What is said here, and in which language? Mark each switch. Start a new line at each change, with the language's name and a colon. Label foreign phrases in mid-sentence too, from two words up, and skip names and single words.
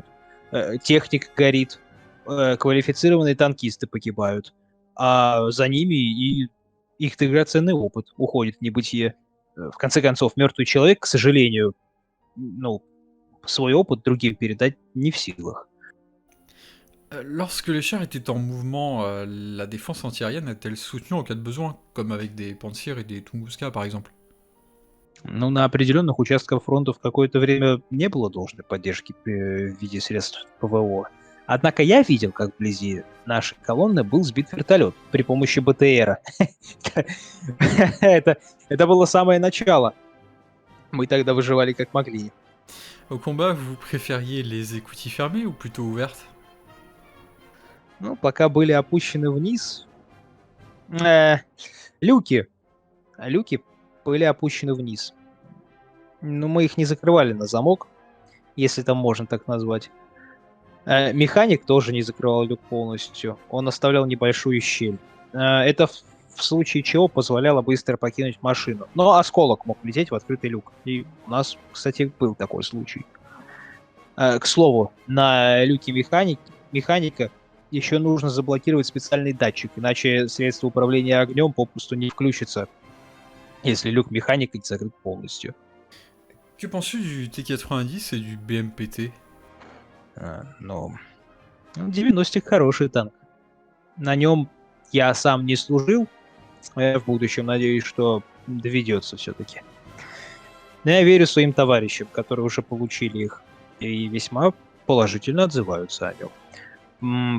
Russian: Техника горит, квалифицированные танкисты погибают, а за ними и их драгоценный опыт уходит в небытие. В конце концов, мертвый человек, к сожалению, ну, свой опыт другим передать не в силах.
French: Lorsque les chars étaient en mouvement, la défense antiaérienne a-t-elle soutenu en cas de besoin, comme avec des Pantsir et des Tunguska par exemple?
Russian: Ну, на определенных участках фронта в какое-то время не было должной поддержки в виде средств ПВО. Однако я видел, как вблизи нашей колонны был сбит вертолет при помощи БТРа. Это было самое начало. Мы тогда выживали как могли.
French: Au combat, vous préfériez les écoutilles fermées ou plutôt ouvertes?
Russian: Ну, пока были опущены вниз, Э, люки. Люки были опущены вниз. Но мы их не закрывали на замок, если там можно так назвать. Механик тоже не закрывал люк полностью. Он оставлял небольшую щель. Это в случае чего позволяло быстро покинуть машину. Но осколок мог влететь в открытый люк. И у нас, кстати, был такой случай. К слову, на люке механика еще нужно заблокировать специальный датчик, иначе средство управления огнем попросту не включится, если люк механика не закрыт полностью.
French: Que penses-tu du T90 et du BMPT?
Russian: Ну, 90-х хороший танк. На нем я сам не служил. В будущем надеюсь, что доведется все-таки. Но я верю своим товарищам, которые уже получили их, и весьма положительно отзываются о нем.